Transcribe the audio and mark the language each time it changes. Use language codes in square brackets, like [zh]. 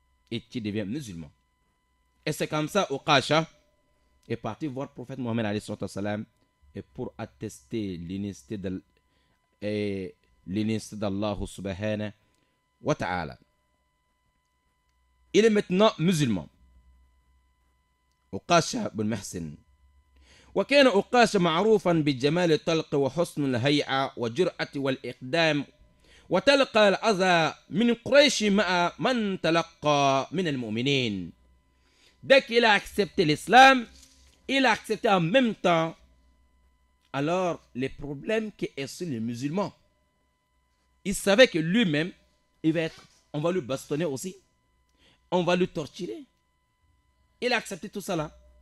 [fr] Et tu deviens musulman. Et c'est comme ça, Uqasha est parti voir le prophète Mohammed alayhi salam, et pour attester l'unicité d'Allah subhanahu wa ta'ala. Il est maintenant musulman. Uqasha bin Muhsin. [ar] وكان أقاش معروفا بجمال الطلق وحسن الهيئة وجرأة والإقدام وتلقى الأذى من قريش مع من تلقى من المؤمنين. [fr] Dès qu'il a accepté l'islam, il a accepté en même temps alors les problèmes qui est sur les musulmans. Il savait que lui-même, on va lui bastonner aussi, on va lui torturer. Il a accepté tout ça là.